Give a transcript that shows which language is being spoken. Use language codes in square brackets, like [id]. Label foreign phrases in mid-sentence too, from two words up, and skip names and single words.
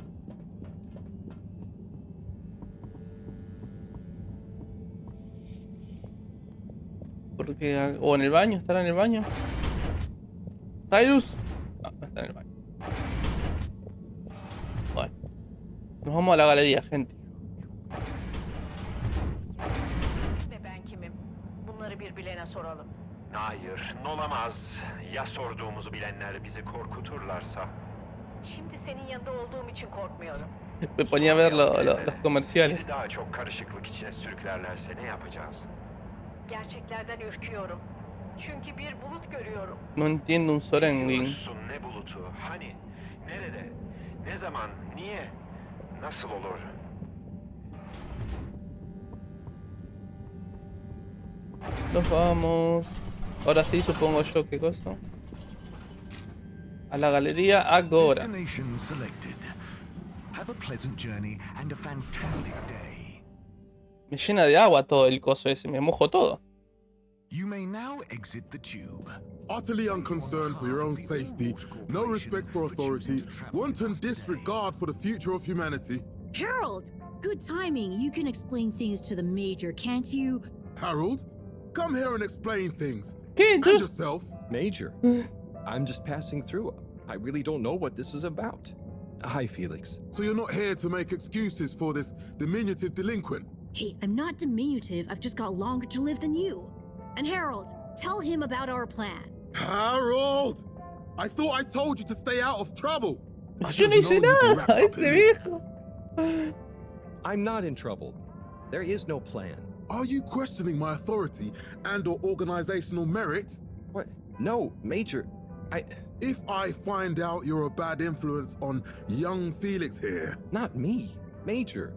[es] Porque, o en el baño, estará en el baño. Cyrus. No, no está en el baño. Bueno. Nos vamos a la galería, gente. [tr] Ben kimim? Bunları bir bilene soralım. Hayır, olamaz. Ya sorduğumuzu bilenler bizi korkuturlarsa? Şimdi senin yanında olduğum için korkmuyorum. [es] Me ponía a ver los comerciales. [tr] Bizi daha çok karışıklık içine sürüklerlerse ne yapacağız? Gerçeklerden ürküyorum. Çünkü bir bulut görüyorum. [es] No entiendo un sorengin. [tr] Ne bulutu? Hani? Nerede? Ne zaman? Niye? Nasıl olur? [es] Nos vamos. Ahora sí, supongo yo, ¿qué cosa? A la galería Agora. [en] Destination selected. Have a pleasant journey and a fantastic day. [es] Me llena de agua todo el coso ese, me mojo todo. [en] You may now exit the tube. Utterly unconcerned for your own safety, no respect for authority, wanton disregard for the future of humanity. Harold! Good timing. You can explain things to the Major, can't you? Harold, come here and explain things. [es] ¿Qué? [en] And yourself. Major, I'm just passing through. I really don't know what this is about. Hi, Felix. So you're not here to make excuses for this diminutive delinquent? Hey, I'm not diminutive. I've just got longer to live than you. And Harold, tell him about our plan. Harold! I thought I told you to stay out of trouble. [es] Yo no hice nada, este viejo. [en] I'm not in trouble. There is no plan. Are you questioning my authority and/or organizational merit? What? No, Major. If I find out you're a bad influence on young Felix here. Not me, Major.